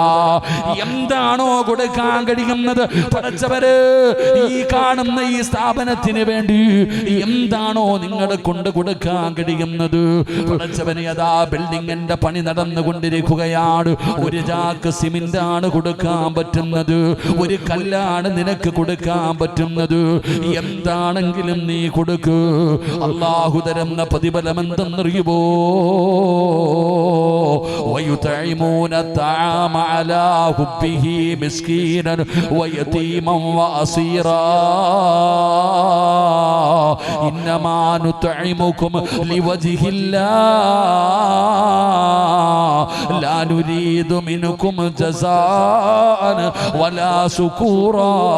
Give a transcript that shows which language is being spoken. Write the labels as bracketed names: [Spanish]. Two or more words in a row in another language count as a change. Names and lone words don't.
[Malayalam] എന്താണോ കൊടുക്കാൻ കഴിയുന്നത്, പടച്ചവര് ഈ കാണുന്ന ഈ സ്ഥാപനത്തിന് വേണ്ടി എന്താണോ നിങ്ങളെ കൊണ്ട് കൊടുക്കാൻ കഴിയുന്നത്, പടച്ചവനെ, അതാ ബിൽഡിങ്ങിന്റെ പണി നടന്നുകൊണ്ടിരിക്കുകയാണ്. ഒരു ചാക്ക് സിമന്റ് ആണ് കൊടുക്കാൻ പറ്റുന്നത്, ഒരു കല്ലാണ് നിനക്ക് കൊടുക്കാൻ പറ്റുന്നത്. എന്താണെങ്കിലും നീ കൊടുക്ക്. അല്ലാഹു തരുന്ന പ്രതിഫലം എന്തെന്നറിയുമോ? [Arabic] ويطعمون الطعام على حبه مسكينا ويتيما وأسيرا إنما نطعمكم لوجه الله لا نريد منكم جزاء ولا شكورا